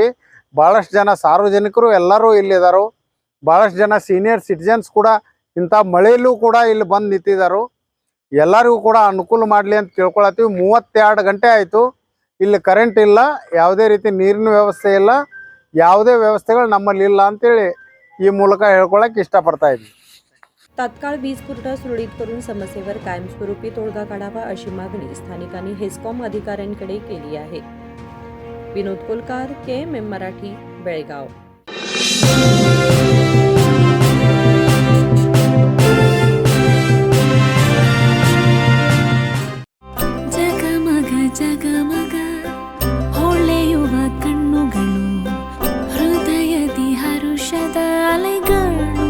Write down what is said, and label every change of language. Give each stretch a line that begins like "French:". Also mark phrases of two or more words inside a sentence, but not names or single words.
Kannada: ಭಾಳಷ್ಟು ಜನ ಸಾರ್ವಜನಿಕರು ಎಲ್ಲರೂ ಇಲ್ಲಿದ್ದಾರೋ, ಭಾಳಷ್ಟು ಜನ
English: senior citizens
Kannada: ಕೂಡ ಇಂಥ ಮಳೆಯಲ್ಲೂ ಕೂಡ ಇಲ್ಲಿ ಬಂದು ನಿಂತಿದ್ದಾರೋ. ಎಲ್ಲರಿಗೂ ಕೂಡ ಅನುಕೂಲ ಮಾಡಲಿ ಅಂತ ಕೇಳ್ಕೊಳತ್ತೀವಿ. 32 ಗಂಟೆ ಆಯಿತು ಇಲ್ಲಿ ಕರೆಂಟ್ ಇಲ್ಲ, ಯಾವುದೇ ರೀತಿ ನೀರಿನ ವ್ಯವಸ್ಥೆ ಇಲ್ಲ, ಯಾವುದೇ ವ್ಯವಸ್ಥೆಗಳು ನಮ್ಮಲ್ಲಿ ಇಲ್ಲ ಅಂತೇಳಿ ಈ ಮೂಲಕ ಹೇಳ್ಕೊಳಕ್ಕೆ ಇಷ್ಟಪಡ್ತಾ ಇದ್ದೀವಿ.
Marathi: तात्काळ वीज पुरवठा सुरळीत करून समस्येवर कायमस्वरूपी तोडगा काढावा अशी मागणी स्थानिकांनी हेस्कॉम अधिकाऱ्यांकडे केली आहे. विनोद कोलकार, KMM मराठी, बेळगाव.
Kannada: ಜಗಮಗ ಜಗಮಗ ಹೊಳೆಯುವ ಕಣ್ಣುಗಳು, ಹೃದಯದಿ ಹರುಷದ ಅಲೆಗಳು.